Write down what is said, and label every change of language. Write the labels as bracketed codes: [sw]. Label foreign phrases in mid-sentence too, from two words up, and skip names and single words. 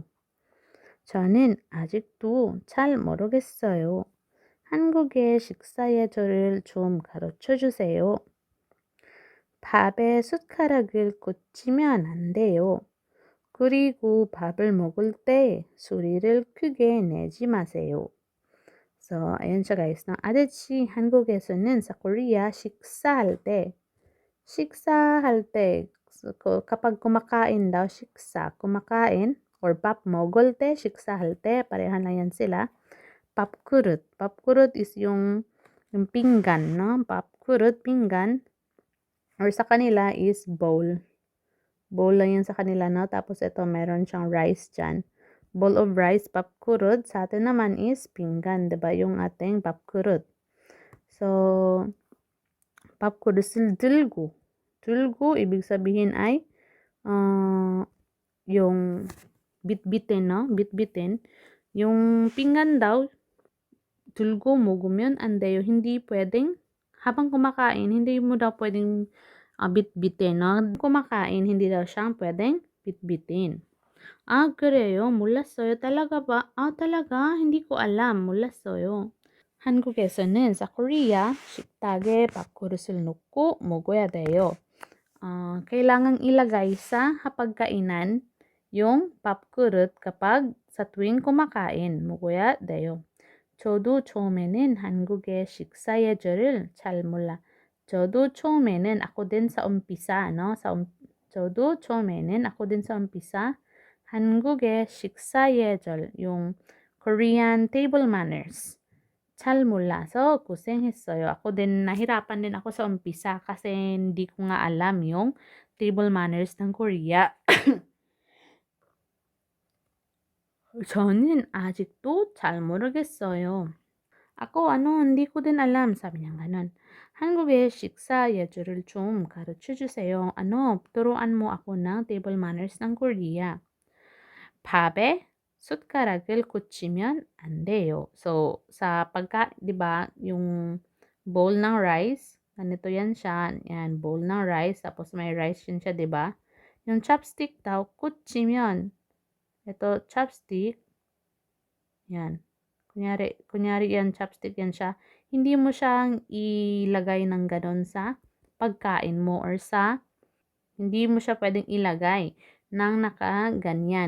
[ko] 저는 아직도 잘 모르겠어요. 한국의 식사 예절을 좀 가르쳐 주세요. 밥에 숟가락을 꽂히면 안 돼요. 그리고 밥을 먹을 때 소리를 크게 내지 마세요. [tl] So, ayan siya guys. No? [ko] 아저씨, 한국에서는 [tl] sa Korea, [ko] 식사할 때, [tl] so, kapag kumakain daw, kumakain, or [ko] 밥 먹을 때, 식사할 때, [tl] parehan lang yan sila. 밥그릇. 밥그릇 is yung pinggan, no? 밥그릇, pinggan. or sa kanila is bowl. Bowl lang yan sa kanila, no? Tapos ito, meron siyang rice dyan. [en] Bowl of rice, papkurut. [tl] Sa atin naman is pinggan, diba? Yung ating papkurut. So, [ko] papkurut을 들고. 들고, [tl] ibig sabihin ay yung bitbitin, no? Bitbitin. Yung pinggan daw, [ko] 들고 먹으면 안 돼요. [tl] Hindi pwedeng, habang kumakain, hindi mo daw pwedeng bitbitin, no? Kumakain, hindi daw siyang pwedeng bitbitin. [ko] 그래요? 몰랐어요. [tl] talaga ba? talaga? Hindi ko alam. [ko] 몰랐어요. 한국에서는 [tl] sa Korea, [ko] 식탁에 밥그릇을 놓고 먹어야 돼요. [tl] kailangang ilagay sa hapagkainan yung 밥그릇 kapag sa tuwing kumakain. [ko] 먹어야 돼요. 저도 처음에는 한국의 식사 예절을 잘 몰라. 저도 처음에는 [tl] ako din sa umpisa, no? [ko] 저도 처음에는 [tl] ako din sa umpisa [ko] 한국의 식사 예절, [en] yung Korean table manners. [ko] 잘 몰라서 고생했어요. [tl] Ako din, nahirapan din ako sa umpisa kasi hindi ko nga alam yung [en] table manners [tl] ng Korea. [ko] 저는 아직도 잘 모르겠어요. [tl] Ako, hindi ko din alam. Sabi niya ganon. [ko] 한국의 식사 예절을 좀 가르쳐 주세요. [tl] turuan mo ako ng [en] table manners [tl] ng Korea. [ko] 밥에 숟가락을 꽂히면 안 돼요. [tl] So, sa di ba, yung bowl ng rice, ganito yan siya. Yan, bowl ng rice. Tapos may rice yun siya, di ba? Yung chopstick daw, 꽂히면. Ito, chopstick. Yan. Kunyari yan, chopstick yan siya. Hindi mo siyang ilagay ng ganon sa pagkain mo or hindi mo siya pwedeng ilagay ng nakaganyan.